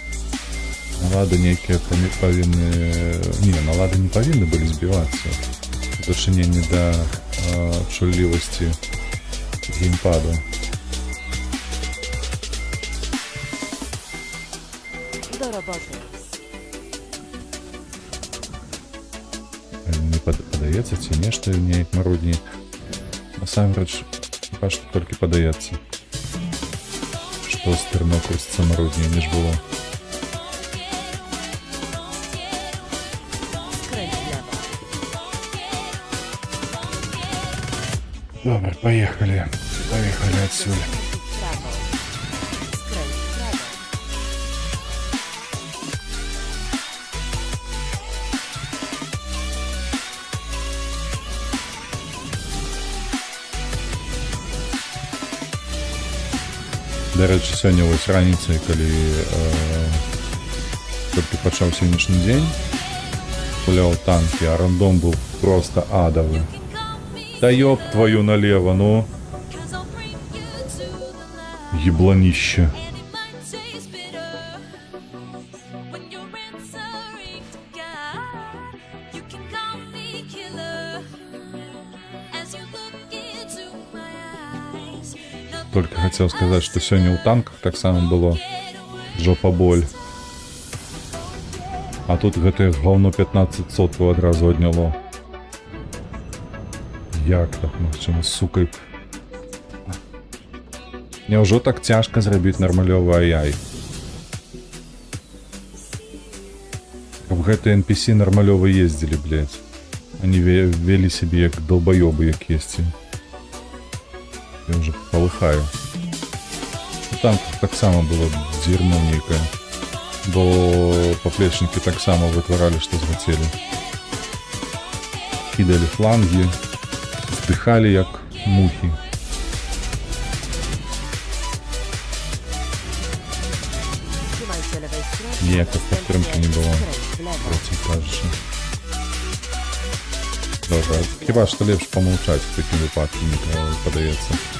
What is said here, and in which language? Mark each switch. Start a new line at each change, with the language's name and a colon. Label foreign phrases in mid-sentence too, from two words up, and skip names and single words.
Belarusian: Налады некія павінны... Не, налады не павінны былі збівацца. у дачыненні да чуллівасці геймпаду.
Polish: Do roboty.
Belarusian: Не падаецца ці нешта неяк марудней. Насамрэч, бачу, толькі падаецца, што стырно крусіцца марудней, ніж было.
Polish: Skręć w lewo.
Ukrainian: Добре,
Russian: поехали. Поехали отсюда.
Polish: W prawo. Skręć w prawo.
Ukrainian: До речі, сьогодні ось раніцей, коли тільки почав сьогоднішній день, гуляв танки, а рандом був просто адовий.
Russian: Да ёб твою налево, ну. Ебланище. Только хотел сказать, что сегодня у танков
Ukrainian: так само
Russian: было жопа боль.
Belarusian: А тут гэтае говно 15 соткаў адразу адняло. Як так магчыма, сука? Няўжо так цяжка зрабіць нармалёвы ай-ай? Каб гэтыя NPC нармалёва ездзілі,
Russian: блядь. Они вели себе як долбоёбы якесьці. Я уже полыхаю. Там
Ukrainian: так само
Russian: было дерьмо некое.
Ukrainian: Бо поплечники так само вытворали,
Russian: что захотели. Кидали фланги, вздыхали як мухи.
Polish: Trzymaj się lewej strony.
Ukrainian: Ніякої підтримки не було.
Polish: Skręć w lewo.
Ukrainian: Проти кажучи. Добре, хіба що ліпше помовчати в такому випадку, мені подається.